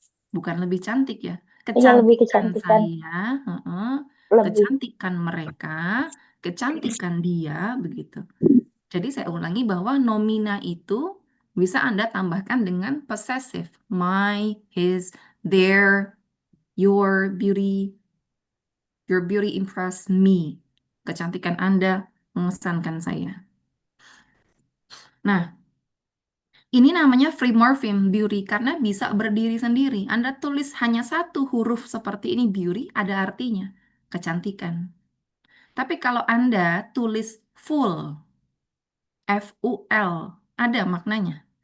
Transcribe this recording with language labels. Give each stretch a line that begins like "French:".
Indonesian: Bukan lebih cantik ya. Iya lebih Kecantikan kecantikan, saya, lebih. kecantikan mereka, kecantikan dia, begitu. Jadi saya ulangi bahwa nomina itu bisa Anda tambahkan dengan possessive.
English: My, his, their, your beauty impress me.
Indonesian: Kecantikan Anda mengesankan saya. Nah, ini namanya free morpheme beauty karena bisa berdiri sendiri. Anda tulis hanya satu huruf seperti ini beauty, ada artinya kecantikan. Tapi kalau Anda tulis full, F-U-L, ada maknanya?